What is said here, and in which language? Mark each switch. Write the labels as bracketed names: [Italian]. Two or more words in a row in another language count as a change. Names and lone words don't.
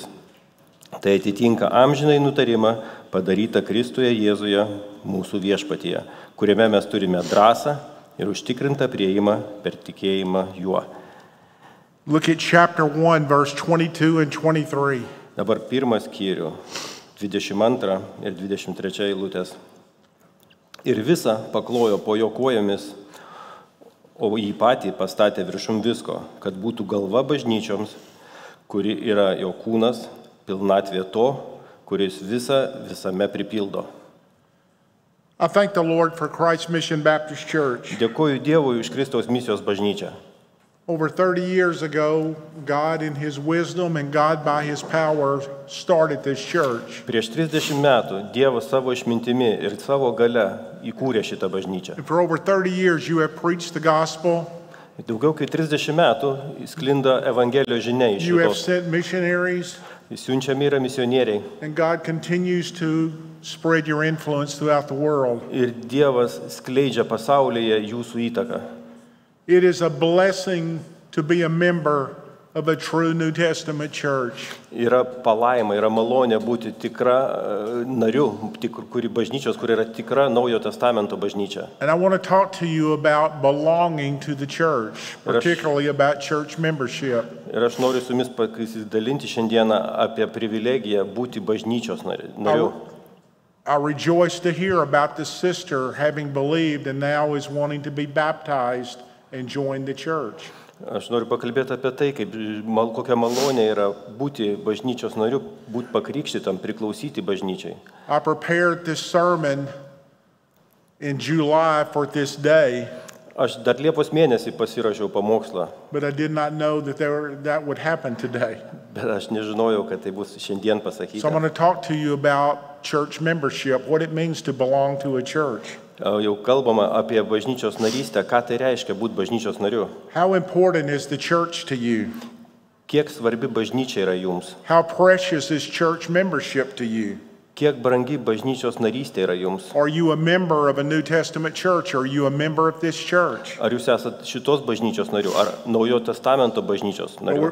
[Lithuanian] Tai atitinka amžinai nutarimą padarytą Kristuje Jėzuje mūsų viešpatyje, kuriame mes turime drąsą ir užtikrintą priėjimą per tikėjimą juo. [English] Look at chapter 1, verse 22 and 23. [Lithuanian] Dabar pirmas skyrių, 22 ir 23 eilutės. Ir visa paklojo po jo kojomis, o jį patį pastatė viršum visko, kad būtų galva bažnyčioms, kuri yra jo kūnas, pilnatvė to, kuris visame pripildo. [English] I thank the Lord for Christ Mission Baptist Church. [Lithuanian] Dėkoju Dievui už Kristaus misijos bažnyčią. [English] Over 30 years ago, God in His wisdom and God by His power started this church. [Lithuanian] Prieš 30 metų Dievas savo išmintimi ir savo gale įkūrė šitą bažnyčią. [English] And for over 30 years you have preached the gospel. [Lithuanian] Daugiau kaip 30 metų sklinda Evangelijos žinia iš [English] You have [Lithuanian] šitos. [English] sent missionaries. [Lithuanian] Siunčiami yra misionieriai. [English] And God continues to spread your influence throughout the world. [Lithuanian] Ir Dievas skleidžia pasaulyje jūsų įtaką. [English] It is a blessing to be a member of a true New Testament church. [Lithuanian] Yra palaima, yra malonė būti tikra nariu, bažnyčios, kur yra tikra Naujojo testamento bažnyčia. [English] And I want to talk to you about belonging to the church, particularly about church membership. [Lithuanian] Ir aš noriu su jumis pasidalinti šiandieną apie privilegiją būti bažnyčios nariu. [English] I rejoice to hear about this sister having believed and now is wanting to be baptized and join the church. [Lithuanian] Aš noriu pakalbėti apie tai, kokia malonė yra būti bažnyčios nariu, būti pakrikštytam, priklausyti bažnyčiai. [English] I prepared this sermon in July for this day. [Lithuanian] Aš dar Liepos mėnesį pasirašiau pamokslą. [English] But I did not know that would happen today. [Lithuanian] Bet aš nežinojau, kad tai bus šiandien pasakyta. [English] So I'm going to talk to you about church membership, what it means to belong to a church. [Lithuanian] Jau kalbama apie bažnyčios narystę, ką tai reiškia būti bažnyčios nariu. [English] How important is the church to you? [Lithuanian] Kiek svarbi bažnyčia yra jums? [English] How precious is church membership to you? [Lithuanian] Kiek brangi bažnyčios narystė yra jums? [English] Are you a member of a New Testament church? Are you a member of this church? [Lithuanian] Ar jūs esat šitos bažnyčios nariu, ar Naujojo testamento bažnyčios nariu?